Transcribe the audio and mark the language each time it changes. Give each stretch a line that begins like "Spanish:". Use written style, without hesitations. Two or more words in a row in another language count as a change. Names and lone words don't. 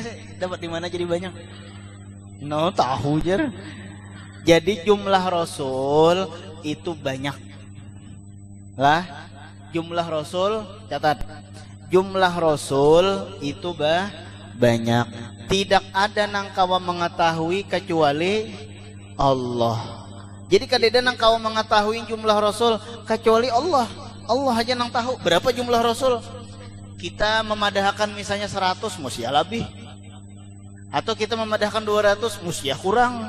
Indonesian: Dapat di mana jadi banyak? No, tahu jer. Jadi jumlah Rasul itu banyak. Lah, jumlah Rasul catat. Jumlah Rasul itu banyak.
Banjar: Tidak ada nang kawa mengetahui kecuali Allah. Jadi kadeda nang kawa mengetahui jumlah Rasul kecuali Allah. Allah aja nang tahu berapa jumlah Rasul. Kita memadahkan misalnya 100, mesti lebih. Atau kita memadahkan 200, mesti kurang.